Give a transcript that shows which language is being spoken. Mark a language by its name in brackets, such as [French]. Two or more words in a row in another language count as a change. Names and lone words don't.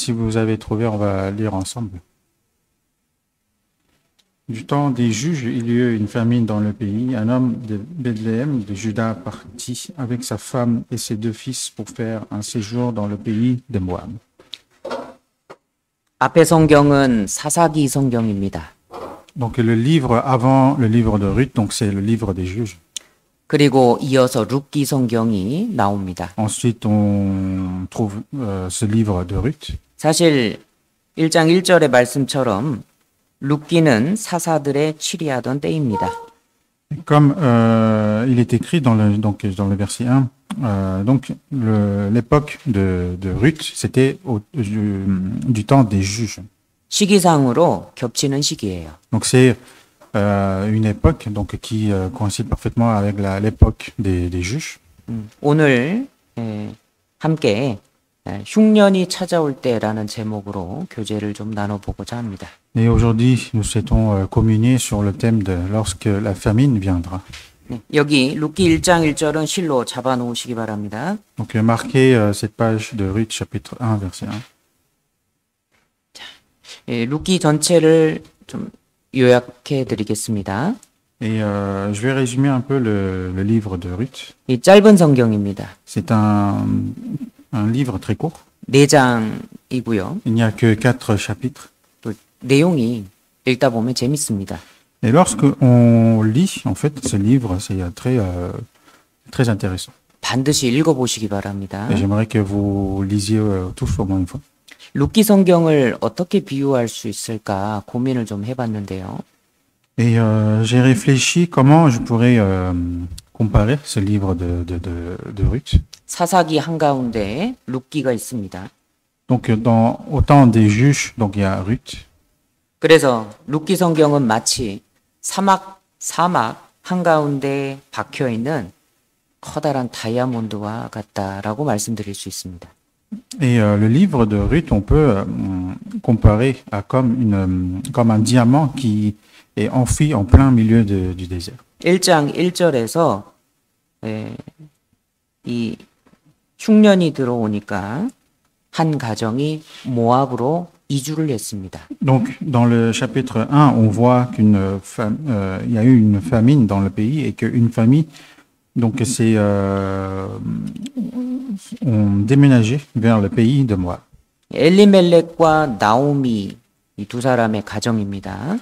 [French] Si vous avez trouvé, on va lire ensemble. Du temps des juges, il y eut une famine dans le pays. Un homme de Bethléem, de Juda, partit avec sa femme et ses 2 fils pour faire un séjour dans le pays de Moab. [Korean] 앞에 성경은 사사기 성경입니다. [French] Donc le livre avant le livre de Ruth, donc c'est le livre des juges. [Korean] 그리고 이어서 룻기 성경이 나옵니다. [French] Ensuite, on trouve ce livre de Ruth. [Korean] 사실 1장 1절의 말씀처럼 룻기는 사사들의 치리하던 때입니다. [French] Comme il est écrit dans le verset 1, l'époque de Ruth, c'était du temps des juges. [Korean] 시기상으로 겹치는 시기예요. [French] Donc c'est une époque qui coïncide parfaitement avec l'époque des juges. [Korean] 오늘 함께 흉년이 찾아올 때라는 제목으로 교제를 좀 나눠보고자 합니다. [French] Et aujourd'hui, nous souhaitons communier sur le thème de lorsque la famine viendra. [Korean] 네, 여기 룻기 1장 1절은 실로 잡아놓으시기 바랍니다. [French] Donc marquez cette page de Ruth chapitre 1 verset 1. [Korean] 룻기 전체를 좀 요약해 드리겠습니다. [French] Et je vais résumer un peu le livre de Ruth. [Korean] 이 짧은 성경입니다. [French] C'est un livre très court. [Korean] 4장이고요. [French] Il n'y a que 4 chapitres. [Korean] 또 내용이 읽다 보면 재밌습니다. [French] Et lorsque on lit en fait ce livre, c'est très intéressant. [Korean] 반드시 읽어보시기 바랍니다. [French] Et j'aimerais que vous lisiez tous au moins une fois. [Korean] 룻기 성경을 어떻게 비유할 수 있을까 고민을 좀 해봤는데요. [French] Et j'ai réfléchi comment je pourrais comparer ce livre de Ruth. [Korean] 사사기 한가운데 룻기가 있습니다. [French] Donc au temps des juges, donc il y a Ruth. [Korean] 그래서 룻기 성경은 마치 사막 한가운데 박혀 있는 커다란 다이아몬드와 같다라고 말씀드릴 수 있습니다. [French] Et le livre de Ruth, on peut comparer à comme un diamant qui est enfoui en plein milieu du désert. [Korean] 1장 1절에서 이 흉년이 들어오니까 한 가정이 모압으로 이주를 했습니다. [French] Donc dans le chapitre 1, on voit il y a eu une famine dans le pays et qu'une famille ont déménagé vers le pays de Moab. [Korean] 엘리멜렉과 나오미 이 두 사람의 가정입니다.